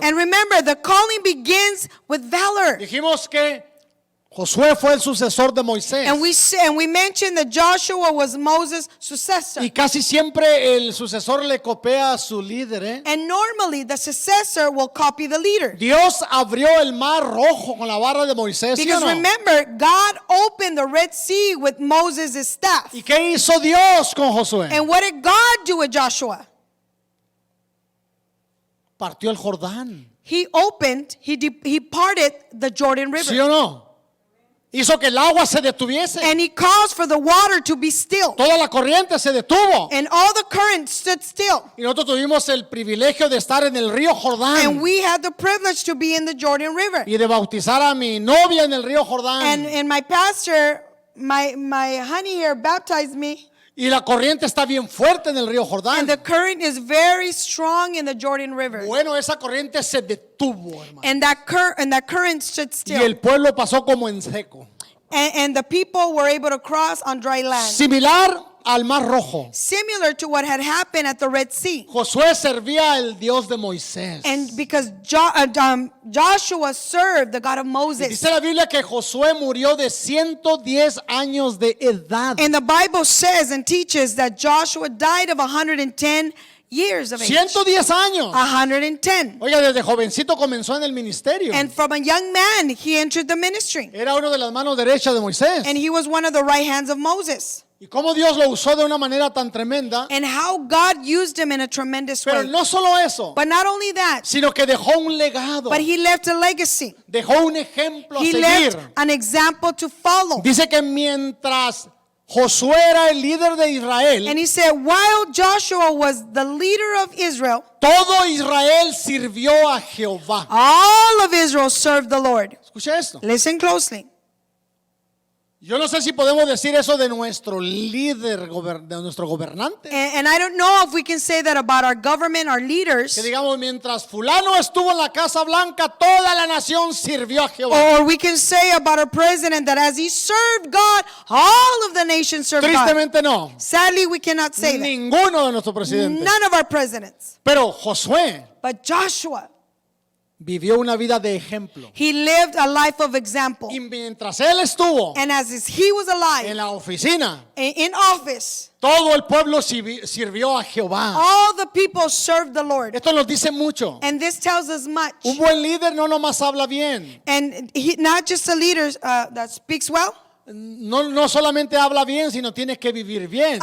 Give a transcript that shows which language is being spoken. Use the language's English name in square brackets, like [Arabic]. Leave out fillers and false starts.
[English] And remember, the calling begins with valor. [Spanish] Dijimos que Josué fue el sucesor de Moisés. [English] And we mentioned that Joshua was Moses' successor. [Spanish] Y casi siempre el sucesor le copia a su líder, ¿eh? [English] And normally the successor will copy the leader. [Spanish] Dios abrió el mar rojo con la barra de Moisés, ¿sí o [English] Because [Spanish] no? [English] remember, God opened the Red Sea with Moses' staff. [Spanish] ¿Y qué hizo Dios con Josué? [English] And what did God do with Joshua? [Spanish] Partió el Jordán, [English] He parted the Jordan River. [Spanish] ¿sí o no? Hizo que el agua se detuviese. [English] And he caused for the water to be still. [Spanish] Toda la corriente se detuvo. [English] And all the current stood still. [Spanish] Y nosotros tuvimos el privilegio de estar en el río Jordán [English] And we had the privilege to be in the Jordan River. [Spanish] y de bautizar a mi novia en el río Jordán. [English] And my pastor, my honey here baptized me. [Spanish] Y la corriente está bien fuerte en el río [English] And [Spanish] Jordán. [English] the current is very strong in the Jordan River. [Spanish] Bueno, esa corriente se detuvo, hermano. [English] And that current stood [Spanish] Y [English] still. [Spanish] el pueblo pasó como en seco. [English] And the people were able to cross on dry land. [Spanish] Similar al Mar Rojo. [English] Similar to what had happened at the Red Sea. [Spanish] Josué servía al Dios de Moisés. [English] And because Joshua served the God of Moses. [Spanish] Dice la Biblia que Josué murió de 110 años de edad. [English] And the Bible says and teaches that Joshua died of 110 years of age. [Spanish] 110 años. [English] 110. [Spanish] Oiga, desde jovencito comenzó en el ministerio. [English] And from a young man, he entered the ministry. [Spanish] Era uno de las manos derechas de Moisés. [English] And he was one of the right hands of Moses. [Spanish] Y cómo Dios lo usó de una manera tan tremenda. [English] And how God used him in a tremendous [Spanish] Pero [English] way. [Spanish] no solo eso, [English] But not only that, [Spanish] sino que dejó un legado. [English] but he left a legacy. [Spanish] Dejó un ejemplo a [English] He [Spanish] seguir. [English] left an example to follow. [Spanish] Dice que mientras Josué era el líder de Israel, [English] And he said, while Joshua was the leader of Israel, [Spanish] todo Israel sirvió a Jehová. [English] all of Israel served the Lord. [Spanish] Escucha esto. [English] Listen closely. [Spanish] Yo no sé si podemos decir eso de nuestro líder, de nuestro gobernante. [English] And I don't know if we can say that about our government, our leaders, [Spanish] Que digamos, mientras fulano estuvo en la Casa Blanca, toda la nación sirvió a Jehová. [English] or we can say about our president that as he served God, all of the nation served God. [Spanish] Tristemente no. [English] Sadly, we cannot say that. [Spanish] Ninguno de nuestros presidentes. [English] None of our presidents. [Spanish] Pero Josué [English] But Joshua, [Spanish] vivió una vida de ejemplo. [English] he lived a life of example. [Spanish] Y mientras él estuvo [English] And as he was [Spanish] en [English] alive, [Spanish] la oficina, [English] in office, [Spanish] todo el pueblo sirvió a Jehová. [English] all the people served the Lord. [Spanish] Esto nos dice mucho. [English] And this tells us much. [Spanish] Un buen líder no nomás habla bien. [English] And he, not just a leader that speaks well. [Spanish] No solamente habla bien, sino tiene que vivir bien.